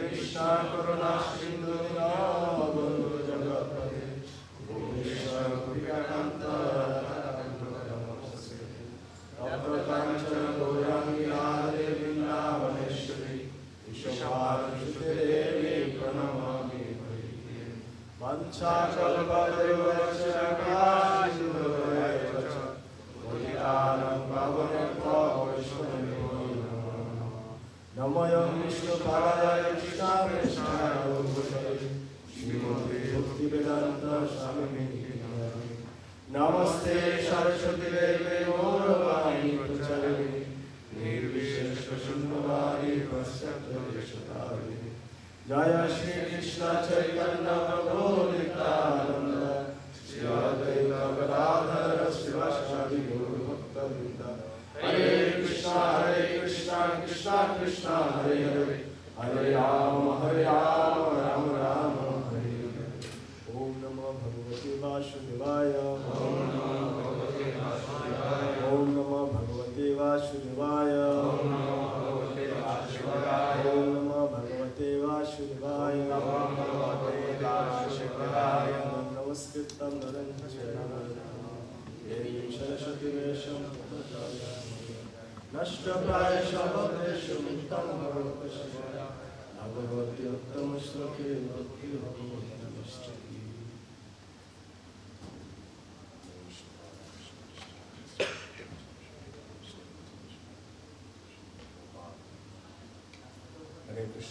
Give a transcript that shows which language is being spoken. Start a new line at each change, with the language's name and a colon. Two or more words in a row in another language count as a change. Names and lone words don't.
Sanskrit: কৃষ্ণা করুণা সিন্ধু দীনবন্ধু জগৎপতে ভুবনেশ্বর গোপিকাকান্ত নমস্তে তপ্তকাঞ্চন গৌরাঙ্গী রাধে বৃন্দাবনেশ্বরী বিশ্বভানুসুতে দেবী প্রণমামি হরিপ্রিয়ে বাঞ্ছাকল্পতরুশ্চ কৃপা সিন্ধুভ্যৈব চ পতিতানাং পাবনেভ্যো বৈষ্ণবেভ্যো নমো নমঃ নমোऽয়ং বিষ্ণুপাদায় কৃষ্ণায় ভূতলে শ্রীমতে ভক্তিবেদান্ত স্বামিনিতি নামিনে নমস্তে সরস্বতী দেবে গৌরবাণী প্রচারিণে নির্বিশেষ শূন্যবাদী পশ্চাৎদেশতারিণে জয় শ্রী কৃষ্ণ চৈতন্য প্রভু নিত্যানন্দ শ্রী অদ্বৈত গদাধর শিবাসাদি গৌর ভক্তবৃন্দ হরে কৃষ্ণ কৃষ্ণ কৃষ্ণ হরে হরে হরে রাম রাম রাম হরে হরে। ওম নমো ভগবতে বাসুদেবায় ওম নমো ভগবতে বাসুদেবায় ওম নমো ভগবতে বাসুদেবায় ওম নমো ভগবতে বাসুদেবায় ওম নমো ভগবতে বাসুদেবায় ওম নমো ভগবতে বাসুদেবায় নমস্কৃত্যং নরং চৈব নরোত্তমঃ দেবীং সরস্বতীং ব্যাসং ততো জয়মুনি নষ্টপ্রায়শঃ ভদ্রেষু নিত্যং ভগবৎ ভগবতি উত্তম শ্লোকে ভক্তি ভগবতি নমস্তুতি। হরে কৃষ্ণ।